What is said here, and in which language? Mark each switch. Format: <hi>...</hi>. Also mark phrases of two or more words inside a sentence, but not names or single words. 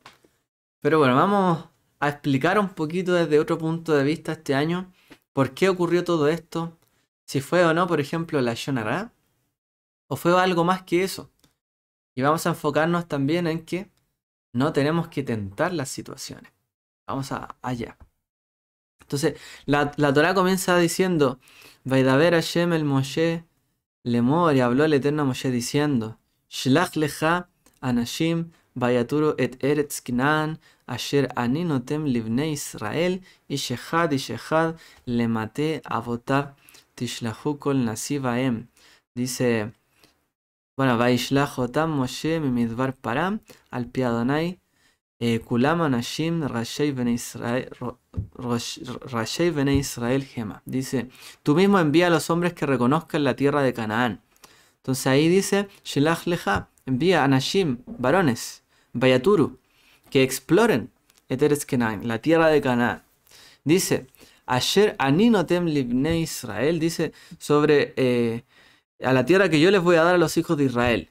<es>Pero bueno, vamos a explicar un poquito desde otro punto de vista este año por qué ocurrió todo esto, si fue o no, por ejemplo, la Lashon Hara, o fue algo más que eso. Y vamos a enfocarnos también en que no tenemos que tentar las situaciones. Vamos allá. Entonces, la Torá comienza diciendo,</es> <he>וידבר השם אל משה לאמור,</he> <es>y habló el Eterno a Moshe diciendo,</es> <he>שלח לך אנשים ויתורו את ארץ כנען אשר אני נותן לבני ישראל איש אחד למטה אבותיו תשלחו כל נשיא בהם.</he> <es>Dice, bueno,</es> <he>וישלח אותם משה ממדבר פארן על פי אדוני כולם אנשים ראשי בני ישראל המה.</he> <es>Dice, tú mismo envía a los hombres que reconozcan la tierra de Canaán. Entonces ahí dice,</es> <he>שלח לך,</he> <es>envía a Nashim, varones, Vayaturu, que exploren</es> <he>את ארץ כנען,</he> <es>la tierra de Canaán. Dice,</es> <he>אשר אני נותן לבני ישראל,</he> <es>dice sobre a la tierra que yo les voy a dar a los hijos de Israel.</es>